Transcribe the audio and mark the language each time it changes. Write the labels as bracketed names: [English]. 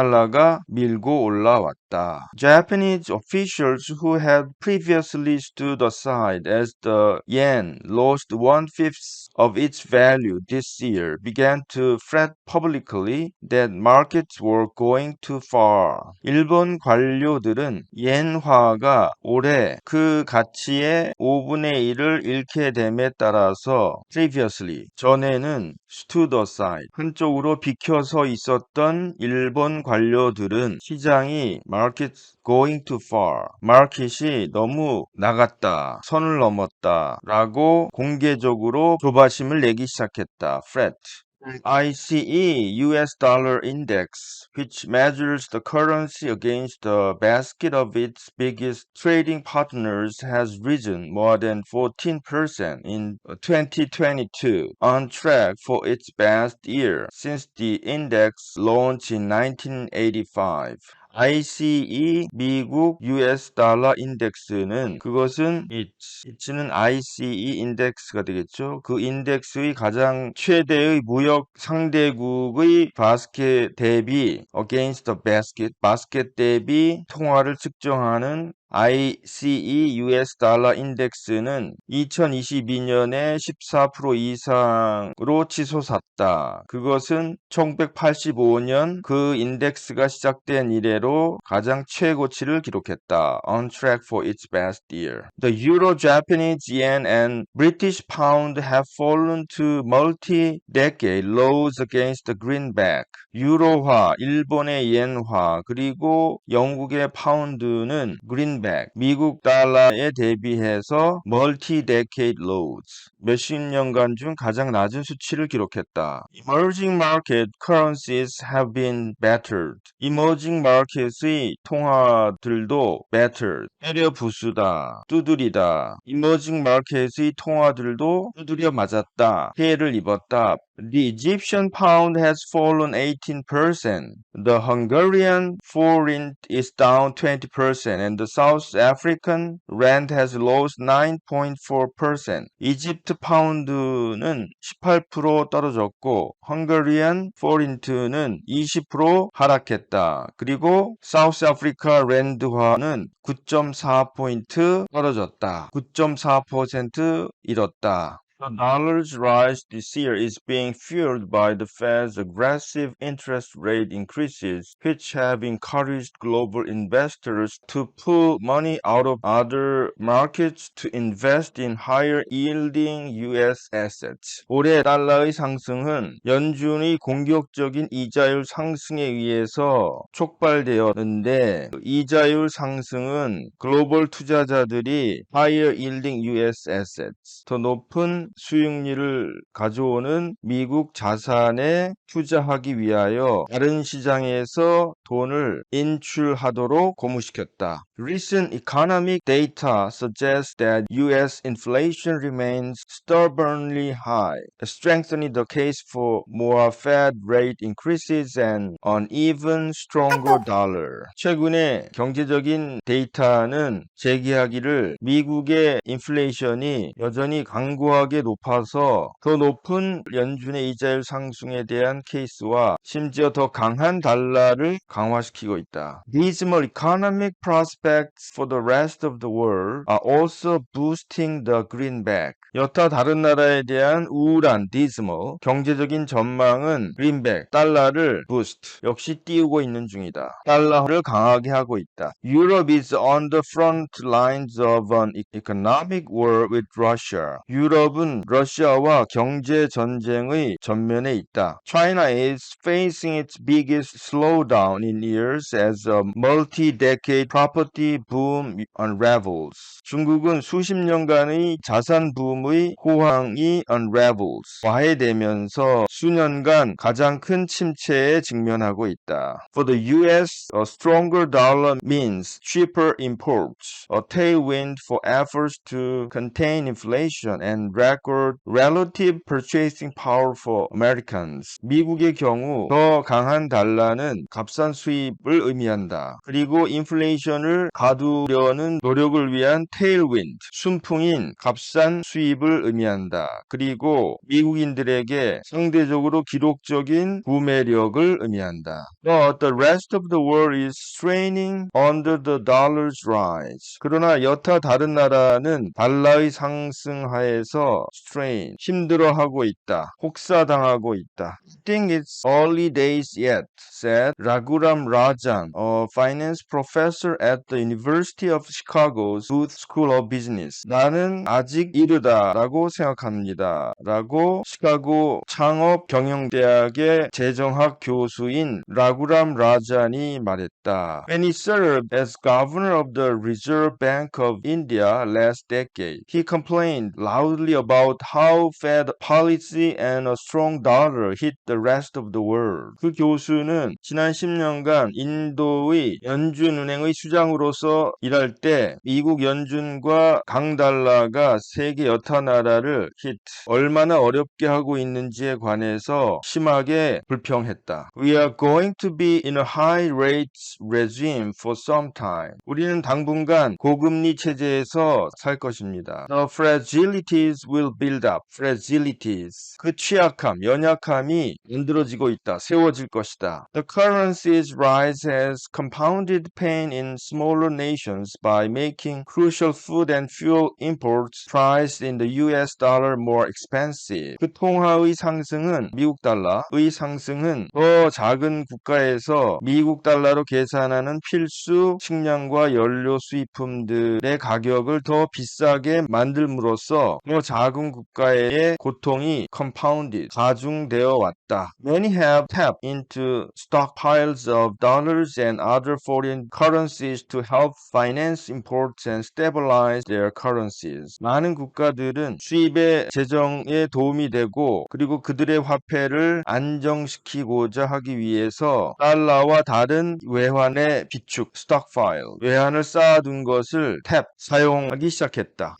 [Korean] 달러가 밀고 올라왔다. [English] Japanese officials who had previously stood aside as the yen lost one-fifth of its value this year began to fret publicly that markets were going too far. [Korean] 일본 관료들은 엔화가 올해 그 가치의 5분의 1을 잃게 됨에 따라서 previously 전에는 [English] stood aside [Korean] 한쪽으로 비켜서 있었던 일본 관료들은 시장이 [English] markets going too far [Korean] 마켓이 너무 나갔다 선을 넘었다 라고 공개적으로 조바심을 내기 시작했다. [English] fret ICE US dollar index, which measures the currency against the basket of its biggest trading partners, has risen more than 14% in 2022, on track for its best year since the index launched in 1985. [Korean] ICE 미국 US 달러 인덱스는 그것은 it는 ICE 인덱스가 되겠죠. 그 인덱스의 가장 최대의 무역 상대국의 바스켓 대비 [English] against the basket, [Korean] 바스켓 대비 통화를 측정하는 ICE US 달러 인덱스는 2022년에 14% 이상으로 치솟았다. 그것은 1985년 그 인덱스가 시작된 이래로 가장 최고치를 기록했다. [English] On track for its best year. The Euro, Japanese yen and British pound have fallen to multi-decade lows against the greenback. [Korean] 유로화, 일본의 엔화, 그리고 영국의 파운드는 greenback, 미국 달러에 대비해서 [English] multi-decade lows, [Korean] 몇십 년간 중 가장 낮은 수치를 기록했다. [English] Emerging market currencies have been battered. [Korean] Emerging market의 통화들도 battered, 때려 부수다, 두드리다. Emerging market의 통화들도 두드려 맞았다, 피해를 입었다. [English] The Egyptian pound has fallen 18%. The Hungarian forint is down 20% and the South African rand has lost 9.4%. [Korean] 이집트 파운드는 18% 떨어졌고 헝가리안 포린트는 20% 하락했다. 그리고 사우스 아프리카 랜드화는 9.4포인트 떨어졌다. 9.4% 잃었다. [English] The dollar's rise this year is being fueled by the Fed's aggressive interest rate increases, which have encouraged global investors to pull money out of other markets to invest in higher yielding US assets. [Korean] 올해 달러의 상승은 연준의 공격적인 이자율 상승에 의해서 촉발되었는데 이자율 상승은 글로벌 투자자들이 [English] higher yielding US assets, [Korean] 더 높은 수익률을 가져오는 미국 자산에 투자하기 위하여 다른 시장에서 돈을 인출하도록 고무시켰다. [English] Recent economic data suggests that US inflation remains stubbornly high, strengthening the case for more Fed rate increases and an even stronger dollar. [Korean] 최근의 경제적인 데이터는 제기하기를 미국의 인플레이션이 여전히 강고하게 높아서 더 높은 연준의 이자율 상승에 대한 케이스와 심지어 더 강한 달러를 강화시키고 있다. [English] Dismal economic prospects for the rest of the world are also boosting the greenback. [Korean] 여타 다른 나라에 대한 우울한 dismal 경제적인 전망은 greenback 달러를 boost 역시 띄우고 있는 중이다. 달러를 강하게 하고 있다. [English] Europe is on the front lines of an economic war with Russia. [Korean] 유럽은 러시아와 경제 전쟁의 전면에 있다. [English] China is facing its biggest slowdown in years as a multi-decade property boom unravels. [Korean] 중국은 수십 년간의 자산 붐의 호황이 unravels, 와해되면서 수년간 가장 큰 침체에 직면하고 있다. [English] For the US, a stronger dollar means cheaper imports, a tailwind for efforts to contain inflation and record relative purchasing power for Americans. [Korean] 미국의 경우 더 강한 달러는 값싼 수입을 의미한다. 그리고 인플레이션을 가두려는 노력을 위한 tailwind, 순풍인 값싼 수입을 의미한다. 그리고 미국인들에게 상대적으로 기록적인 구매력을 의미한다. [English] But the rest of the world is straining under the dollar's rise. [Korean] 그러나 여타 다른 나라는 달러의 상승하에서 strain, 힘들어하고 있다. 혹사당하고 있다. [English] I think it's early days yet, said Raghuram Rajan, a finance professor at the University of Chicago's Booth School of Business. [Korean] 나는 아직 이르다라고 생각합니다. 라고 시카고 창업경영대학의 재정학 교수인 라구람 라잔이 말했다. [English] When he served as governor of the Reserve Bank of India last decade, he complained loudly about how Fed policy and a strong dollar hit the rest of the world. [Korean] 그 교수는 지난 10년간 인도의 연준은행의 수장으로서 일할 때 미국 연준과 강달러가 세계 여타 나라를 얼마나 어렵게 하고 있는지에 관해서 심하게 불평했다. [English] We are going to be in a high rates regime for some time. [Korean] 우리는 당분간 고금리 체제에서 살 것입니다. [English] The fragilities will build up. Fragilities. [Korean] 그 취약함, 연약함이 만들어지고 있다. 세워질 것이다. [English] The currency's rise has compounded pain in smaller nations by making crucial food and fuel imports priced in the US dollar more expensive. [Korean] 그 통화의 상승은 미국 달러의 상승은 더 작은 국가에서 미국 달러로 계산하는 필수 식량과 연료 수입품들의 가격을 더 비싸게 만들므로써 더 작은 국가의 고통이 compounded, 가중되어 왔다. [English] Many have tapped into stockpiles of dollars and other foreign currencies to help finance imports and stabilize their currencies. [Korean] 많은 국가들은 수입의 재정에 도움이 되고 그리고 그들의 화폐를 안정시키고자 하기 위해서 달러와 다른 외환의 비축, stockpile, 외환을 쌓아둔 것을 tap, 사용하기 시작했다.